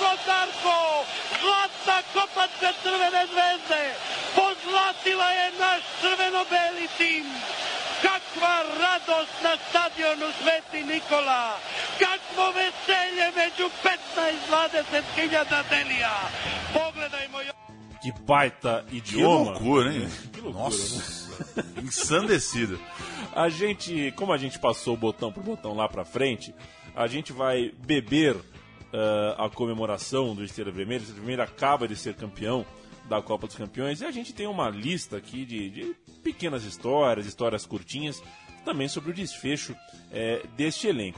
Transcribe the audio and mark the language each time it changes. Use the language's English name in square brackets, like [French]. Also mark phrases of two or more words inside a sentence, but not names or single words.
[Serbian] Darko kopac za Crvene zvezde. Pozlatila je naš crveno-beli tim. Kakva radost na stadionu Sveti Nikola. Kakvo veselje među 15-20 hiljada delija. Pogledajmo još. [Portuguese] Que baita idioma. Que loucura, hein? Que loucura, Nossa, ensandecido. Como a gente passou botão por botão lá pra frente, a gente vai beber a comemoração do Estrela Vermelha. O Estrela Vermelha acaba de ser campeão da Copa dos Campeões e a gente tem uma lista aqui de pequenas histórias curtinhas, também sobre o desfecho deste elenco.